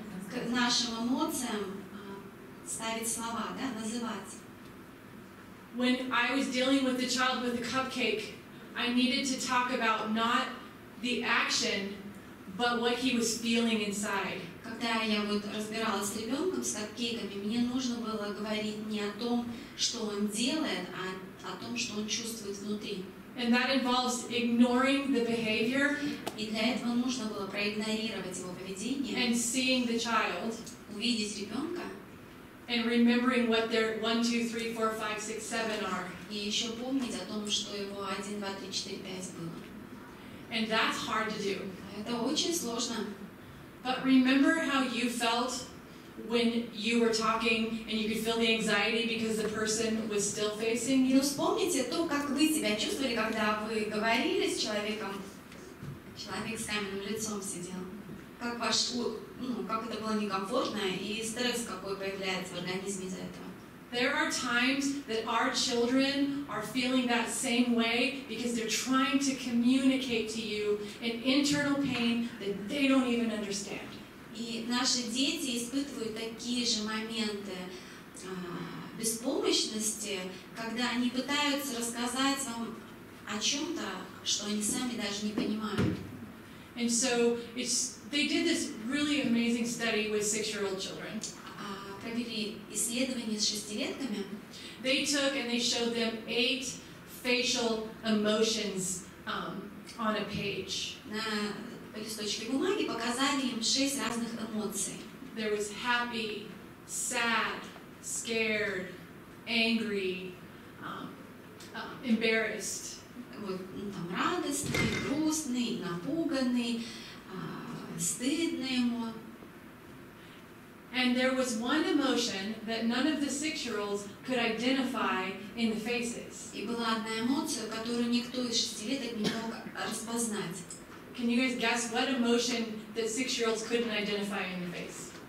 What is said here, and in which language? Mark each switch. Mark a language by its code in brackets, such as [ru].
[ru] К нашим эмоциям ставить слова, да, называть. [en] When I was dealing with the child with the cupcake, I needed to talk about not the action, but what he was feeling inside. [ru] Когда я вот разбиралась с ребенком с капкейками, мне нужно было говорить не о том, что он делает, а о том, что он чувствует внутри. [en] And that involves ignoring the behavior. [ru] И для этого нужно было проигнорировать его поведение. [en] And seeing the child. [ru] Увидеть ребенка. [en] And remembering what their 1, 2, 3, 4, 5, 6, 7 are. [ru] И еще помнить о том, что его 1, 2, 3, 4, 5 было. [en] And that's hard to do. [ru] Это очень сложно. [en] But remember how you felt when you were talking and you could feel the anxiety because the person was still facing you? [ru] Но вспомните то, как вы себя чувствовали, когда вы говорили с человеком, человек с каменным лицом сидел. Как как это было некомфортно и стресс какой появляется в организме из-за этого. [en] There are times that our children are feeling that same way because they're trying to communicate to you an internal pain that they don't even understand. [ru] И наши дети испытывают такие же моменты беспомощности, когда они пытаются рассказать вам о чем-то, что они сами даже не понимают. [en] And so they did this really amazing study with 6-year-old children. [ru] Провели исследование с 6-летками. [en] They took and they showed them 8 facial emotions on a page. [ru] На листочке бумаги показали им 6 разных эмоций. [en] There was happy, sad, scared, angry, embarrassed. [ru] Вот, там радостный, грустный, напуганный, стыдный ему. [en] And there was one emotion that none of the 6-year-olds could identify in the faces. [ru] И была одна эмоция, которую никто из 6-леток не мог распознать. [en] Can you guys guess what emotion that 6-year-olds couldn't identify in the face?